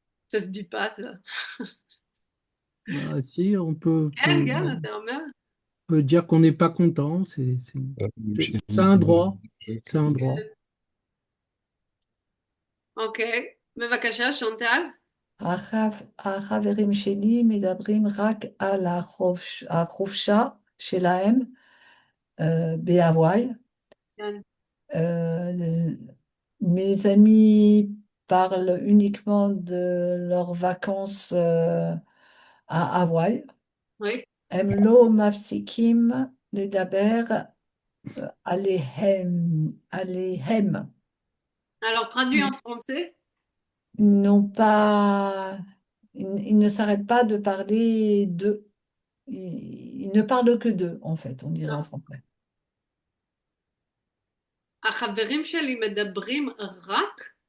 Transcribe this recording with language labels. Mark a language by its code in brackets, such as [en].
[fr] Ça se dit pas, ça. Bah, si, [he] כן, כן, אתה אומר. [fr] peut dire qu'on n'est pas content. C'est un droit. C'est un droit. [he] אוקיי. בבקשה, chantal. החברים שלי מדברים רק על החופשה שלהם בהוואי. כן. [fr] Euh, mes amis parlent uniquement de leurs vacances à Hawaï. Oui. [he] הם לא מפסיקים לדבר עליהם. [fr] Alors, traduit en français. Ils n'ont pas, ils ne s'arrêtent pas de parler d'eux. Ils ne parlent que d'eux, en fait, on dirait en français. [he] החברים שלי מדברים רק